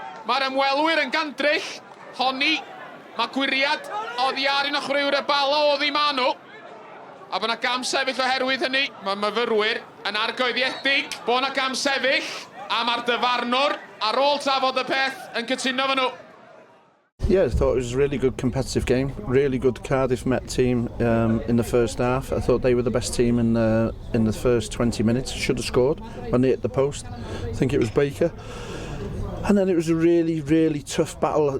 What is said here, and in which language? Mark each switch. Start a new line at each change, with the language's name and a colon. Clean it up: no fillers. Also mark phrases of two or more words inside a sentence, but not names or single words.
Welsh: Mae'r ymwelwyr yn gandryll. Honni, mae gwiriad oddi ar un o chwaraewyr y Bala oddi ma nhw. A bod yna gam sefyll oherwydd hynny. Mae myfyrwyr yn argoeddiedig bod yna gam sefyll. A mae'r dyfarnwr ar ôl trafod y peth yn cytuno fo nhw.
English: Yeah, I thought it was a really good competitive game. Really good Cardiff Met team in the first half. I thought they were the best team in the first 20 minutes. Should have scored when they hit the post. I think it was Baker. And then it was a really, really tough battle.